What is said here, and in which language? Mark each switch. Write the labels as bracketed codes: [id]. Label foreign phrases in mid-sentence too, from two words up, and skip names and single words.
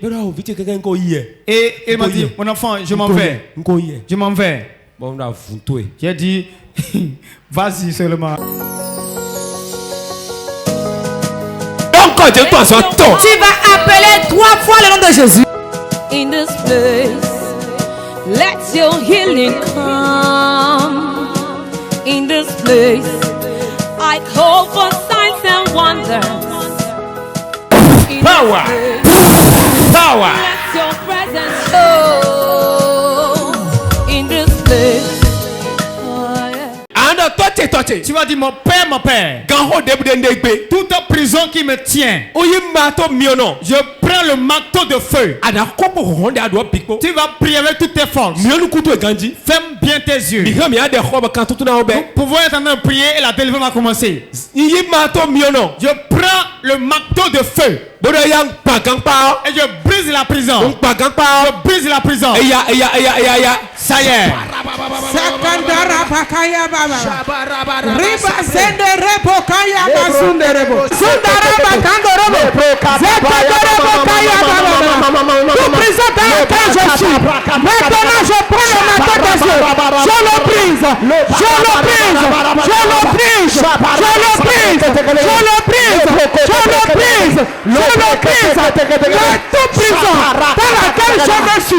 [fr] Et il m'a dit, mon enfant, je m'en vais. Je m'en vais. J'ai dit, vas-y seulement. Tu vas appeler 3 fois le nom de Jésus. [en] In this place, let your healing come. In this place, I call for signs and wonders. Power, power. Let your presence show. In this place, oh yeah. [fr] Tu vas dire mon père, toute prison qui me tient, je prends le marteau de feu. Tu vas prier avec toutes tes forces. Ferme bien tes yeux. Nous pouvons être en train de prier et la délivrance va commencer. Je prends le marteau de feu. Et je brise la prison. Je brise la prison. Ça y est. Sakandara bakaya baba. Riba sende rebo kaya basunde rebo. Sundara bakando rebo. Zekadere bakaya baba. Tout prison dans lequel je suis. Maintenant je prends le marteau de feu. Je le brise. Je le brise. Je le brise. Je le brise. Je le brise. Je le brise. Je le brise. Toute prison dans laquelle je me suis.